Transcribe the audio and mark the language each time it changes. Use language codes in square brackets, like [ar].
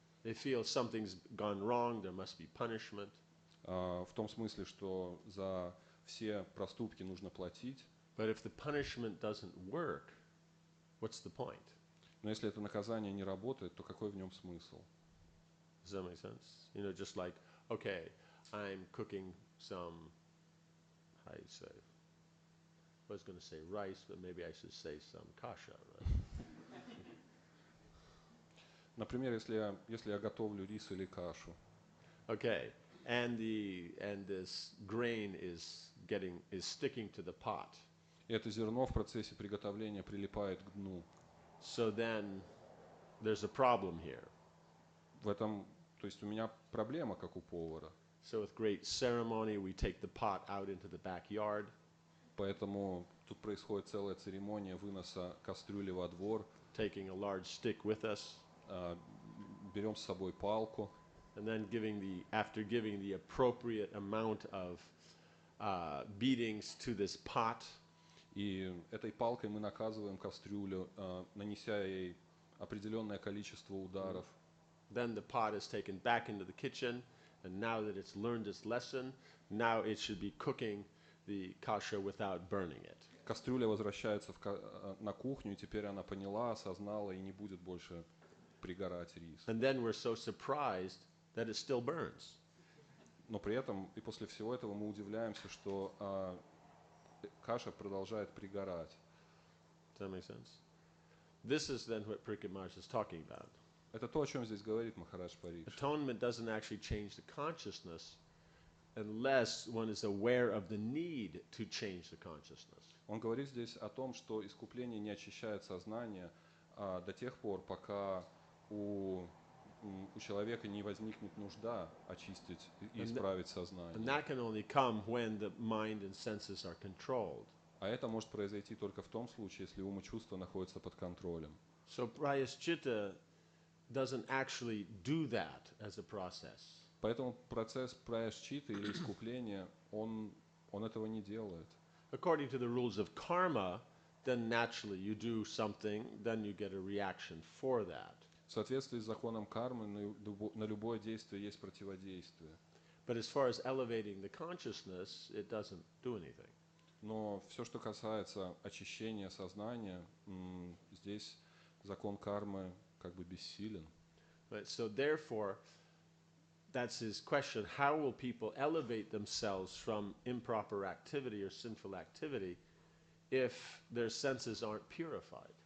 [en] They feel something's gone wrong, there must be punishment. [ru] В том смысле, что за все проступки нужно платить. [en] But if the punishment doesn't work, what's the point? [ru] Но если это наказание не работает, то какой в нем смысл? [en] Does that make sense? You know, just like, okay, I'm cooking some, how do you say? I was going to say rice, but maybe I should say some kasha, right? [ru] Например, если я готовлю рис или кашу. [en] Okay, and this grain is sticking to the pot. [ru] И это зерно в процессе приготовления прилипает к дну. [en] So then there's a problem here. [ru] То есть у меня проблема, как у повара. [en] So with great ceremony, we take the pot out into the backyard. [ru] Поэтому тут происходит целая церемония выноса кастрюли во двор. [en] Taking a large stick with us. [ru] Берем с собой палку. [en] And then after giving the appropriate amount of beatings to this pot. [ru] И этой палкой мы наказываем кастрюлю, нанеся ей определенное количество ударов. [en] Then the pot is taken back into the kitchen, and now that it's learned its lesson, now it should be cooking the kasha without burning it. [ru] Кастрюля возвращается на кухню, и теперь она поняла, осознала, и не будет больше пригорать рис. [en] And then we're so surprised that it still burns. [ru] Но при этом и после всего этого мы удивляемся, что каша продолжает пригорать. [en] Does that make sense? This is then what Pariksit Maharaj is talking about. [ru] Это то, о чем здесь говорит Махарадж Парикшит. [en] Atonement doesn't actually change the consciousness unless one is aware of the need to change the consciousness. [ru] Он говорит здесь о том, что искупление не очищает сознание до тех пор, пока у человека не возникнет нужда очистить и исправить сознание. [en] And that can only come when the mind and senses are controlled. [ru] А это может произойти только в том случае, если ум и чувства находятся под контролем. [en] So Prayaschitta doesn't actually do that as a process. [ru] Поэтому процесс праяшчиты или искупления, он этого не делает. [en] According to the rules of karma, then naturally you do something, then you get a reaction for that. [ru] В соответствии с законом кармы на любое действие есть противодействие. [en] But as far as elevating the consciousness, it doesn't do anything. [ru] Но все, что касается очищения сознания, здесь закон кармы как бы бессилен. [en] Right? So therefore, that's his question. How will people elevate themselves from improper activity or sinful activity if their senses aren't purified?